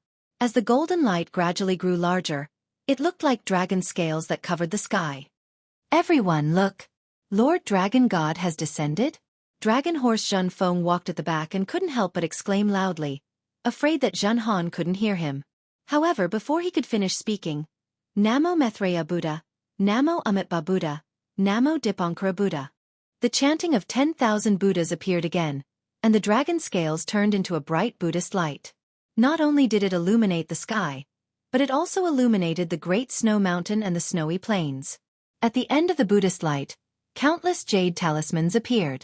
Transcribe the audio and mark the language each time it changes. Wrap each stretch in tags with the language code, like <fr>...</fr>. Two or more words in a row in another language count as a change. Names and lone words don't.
<en>As the golden light gradually grew larger, it looked like dragon scales that covered the sky. "Everyone look! Lord Dragon God has descended?" Dragon Horse Zhen Feng walked at the back and couldn't help but exclaim loudly, afraid that Zhen Han couldn't hear him. However, before he could finish speaking, "Namo Maitreya Buddha, Namo Amitabha Buddha, Namo Dipankara Buddha. The chanting of 10,000 Buddhas appeared again, and the dragon scales turned into a bright Buddhist light. Not only did it illuminate the sky, but it also illuminated the great snow mountain and the snowy plains. At the end of the Buddhist light, countless jade talismans appeared.</en>